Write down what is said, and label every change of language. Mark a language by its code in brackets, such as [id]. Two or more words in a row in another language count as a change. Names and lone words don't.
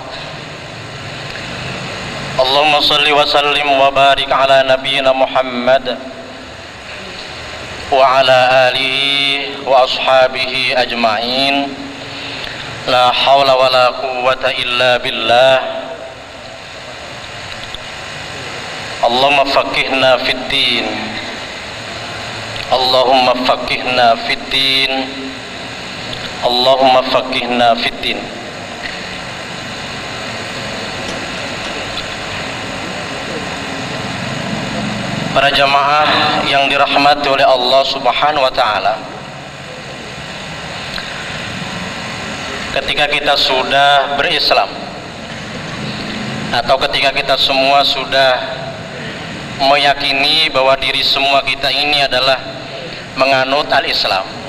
[ar] اللهم صل وسلم وبارك على نبينا محمد وعلى آله وأصحابه أجمعين. لا حول ولا قوة إلا بالله. اللهم فقهنا في الدين. اللهم فقهنا في الدين. اللهم فقهنا في الدين. [id] Para jamaah yang dirahmati oleh Allah [ar] سبحانه وتعالى, [id] ketika kita sudah berislam atau ketika kita semua sudah meyakini bahwa diri semua kita ini adalah menganut al-Islam,